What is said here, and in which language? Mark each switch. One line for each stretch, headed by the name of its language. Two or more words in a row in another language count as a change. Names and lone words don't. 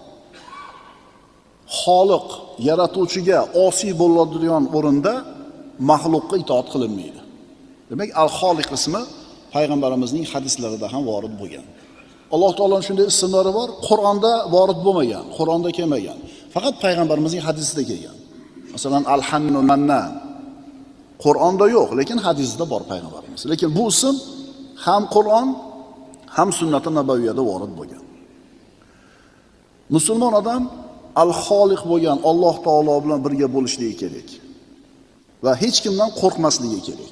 Uzbek: Xoliq yaratuvchiga osiy bo'ladigan o'rinda maxluqqa itoat qilinmaydi. Demak, al-Xoliq ismi payg'ambarimizning hadislarida ham vorid bo'lgan. Alloh taoloning shunday ismlari bor, Qur'onda vorid bo'lmagan, Qur'onda kelmagan. Faqat payg'ambarimizning hadisida kelgan. Masalan, al-Hannu Mannan Qur'onda yo'q, lekin hadisda bor payg'ambarimiz. Lekin bu ism ham Qur'on, ham sunnat-i nabaviyada vorid bo'lgan. Musulmon odam al-Xoliq bo'lgan Alloh taolo bilan birga bo'lishligi kerak va hech kimdan qo'rqmasligi kerak.